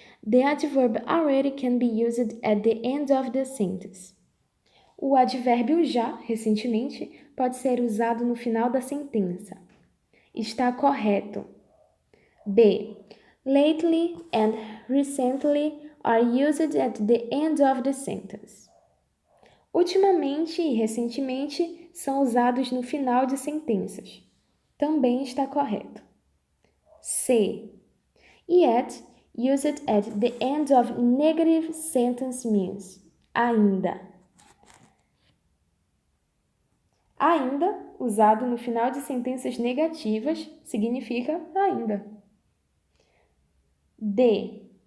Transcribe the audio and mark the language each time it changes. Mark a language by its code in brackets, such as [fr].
[en] The adverb already can be used at the end of the sentence. [pt] O advérbio já, recentemente, pode ser usado no final da sentença. Está correto. B. [en] Lately and recently are used at the end of the sentence. [pt] Ultimamente e recentemente são usados no final de sentenças. Também está correto. C. [en] Yet, used at the end of negative sentence means ainda. [pt] Ainda, usado no final de sentenças negativas, significa ainda. D.